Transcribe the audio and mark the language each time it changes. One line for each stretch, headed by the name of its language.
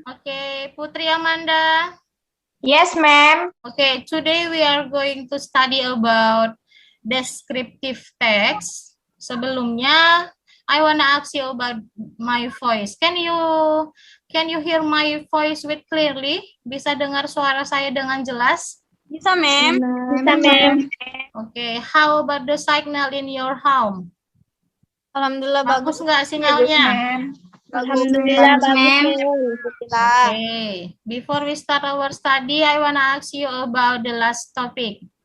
English: Okay, Putri Amanda. Yes, ma'am. Okay, today we are going to study about descriptive text. Sebelumnya, I wanna ask you about my voice. Can you hear my voice with clearly?
Indonesian: Bisa dengar suara saya dengan jelas? Bisa, ma'am. Bisa, ma'am.
English: Okay, how about the signal in your home?
Indonesian: Alhamdulillah Bagus nggak sinyalnya? Alhamdulillah bagus, ma'am.
English: Okay, before we start our study, I wanna ask you about the last topic.